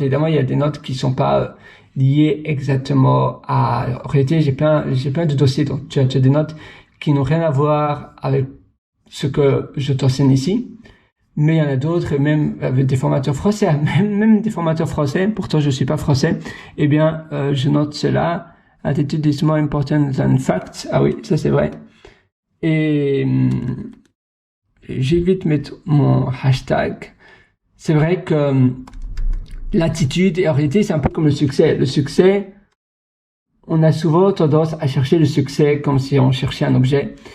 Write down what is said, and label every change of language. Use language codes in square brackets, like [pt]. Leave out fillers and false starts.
[fr] Évidemment, il y a des notes qui sont pas liées exactement en réalité, j'ai plein de dossiers, donc tu as des notes qui n'ont rien à voir avec ce que je t'enseigne ici. Mais il y en a d'autres, même avec des formateurs français, même des formateurs français, pourtant je suis pas français, je note cela. [en] Attitude is more important than facts. [fr] Ah oui, ça c'est vrai. Et j'évite mettre mon hashtag. C'est vrai que l'attitude, et en réalité, c'est un peu comme le succès. Le succès, on a souvent tendance à chercher le succès comme si on cherchait un objet.